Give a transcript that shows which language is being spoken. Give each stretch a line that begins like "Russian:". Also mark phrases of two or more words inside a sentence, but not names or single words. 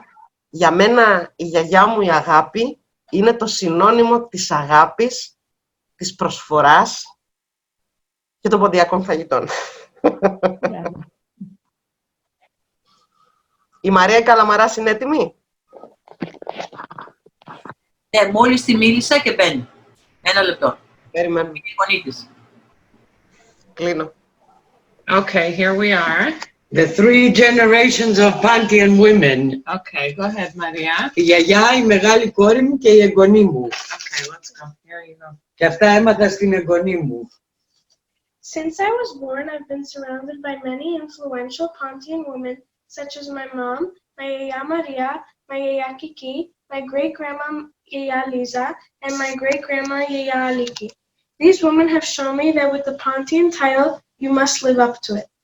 Greek: Για μένα η γιαγιά μου η Αγάπη είναι το συνώνυμο της αγάπης, της προσφοράς και των ποντιακών φαγητών. Η Μαρία Καλαμαράς είναι έτοιμη? Ναι, μόλις τη μίλησα και μπαίνει. 1 λεπτό. Περιμένουμε. Είναι η φωνή της. Κλείνω.
English: Okay, here we are. The three generations of Pantheon women. Okay, go ahead, Maria.
Greek: Η γιαγιά, η μεγάλη κόρη μου και η εγγονή μου.
English: Okay, let's go. Here you go.
Greek: Και αυτά έμαθα στην εγγονή μου.
English: Since I was born, I've been surrounded by many influential Pantheon women, such as my mom, my Yaya Maria, my Yaya Kiki, my great-grandma Yaya Liza, and my great-grandma Yaya Aliki. These women have shown me that with the Pantheon title, you must live up to it.